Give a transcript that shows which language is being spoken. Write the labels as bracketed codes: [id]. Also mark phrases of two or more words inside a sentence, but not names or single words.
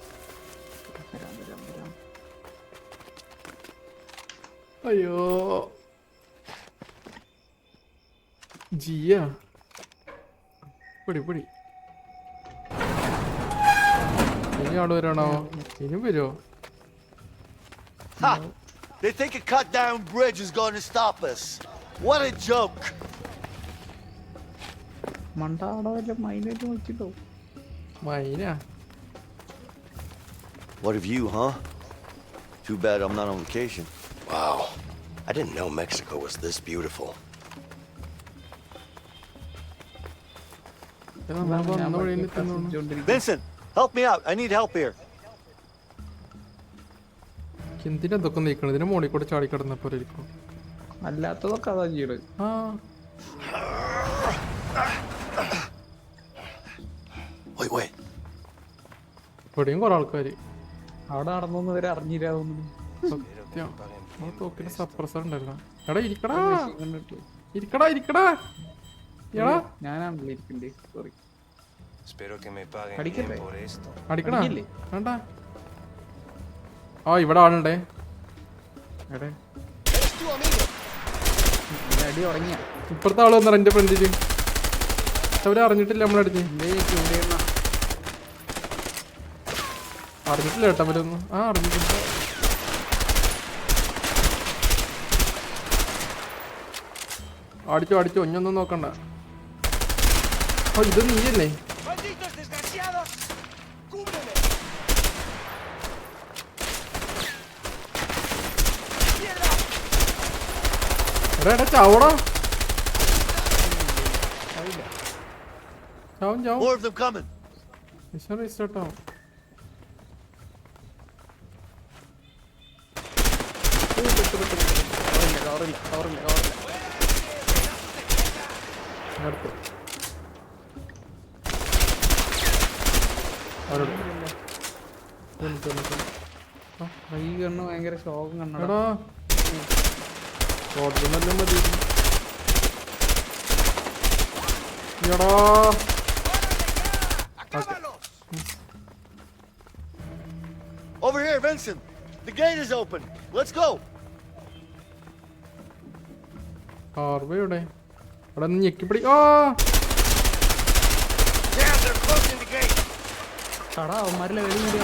[ml] അയ്യോ ജിയ പിടി പിടി. ഇനി ആള് വരാണോ? ഇനിയും വരുമോ? Ha! [en] They think a cut down bridge is going to stop us. What a joke. [ml] മണ്ട അവിടെ വല്ല മൈനായിട്ട് നോക്കിട്ടോ. മൈന [en] What of you, huh? Too bad I'm not on vacation. Wow. I didn't know Mexico was this beautiful. Vincent, help me out. I need help here. [ml] എന്തിനാ ഇതൊക്കെ നീക്കണം? ഇതിന്റെ മോളിൽ കൂടെ ചാടി കിടന്നപ്പോ ഇരിക്കും. അല്ലാത്തതൊക്കെ അതാ ചെയ്യട്. ആ [en] Wait. [ml] ഇവിടെയും കുറെ ആൾക്കാര്. അവിടെ നടന്നൊന്നും ഇവരെ അറിഞ്ഞില്ല തോന്നുന്നു. സത്യം ആ തോക്കിന് സപ്രസർ ഉണ്ടല്ലോ. എടാ ഇരിക്കടാ ഇരിക്കടാ ഇരിക്കടാ. എടാ ഞാനാണല്ലോ ഇരിക്കണ്ടേ. സോറി. [es] Espero que me paguen Aríquete. bien por esto. [ml] അടിക്കടാ അടിക്കില്ലേ? വേണ്ട. ആ ഇവിടെ ആളുണ്ടേ. എടേ അടി തുടങ്ങിയ ഇപ്പുറത്തെ ആള് വന്നാ എന്റെ ഫ്രണ്ടില്. അവര് അറിഞ്ഞിട്ടില്ല നമ്മളടിഞ്ഞ്. അറിഞ്ഞിട്ടില്ല കേട്ടോ അവരൊന്നും. ആ അറിഞ്ഞിട്ടില്ല. അടിച്ചോ അടിച്ചോ ഒഞ്ഞൊന്നും നോക്കണ്ട. ഓ ഇത് നീയല്ലേ? [es] ¡Malditos desgraciados! ¡Cúbreme! [ml] എടാ എടാ ചാവടാ. ചാവും ചാവും. [en] More of them coming. mission restart [ml] ആവും. അടുത്ത് ഈ കണ്ണ് ഭയങ്കര ശോകം കണ്ണടാ. എടാ ഓർഡറെല്ലാം മതി. എടാ [en] Over here, Vincent. The gate is open. Let's go. [ml] ആർവയുടെ അവിടെ നിന്ന് ഞെക്കിപ്പിടി. ആ കടാ അവന്മാരിലെ വെളി കൂടി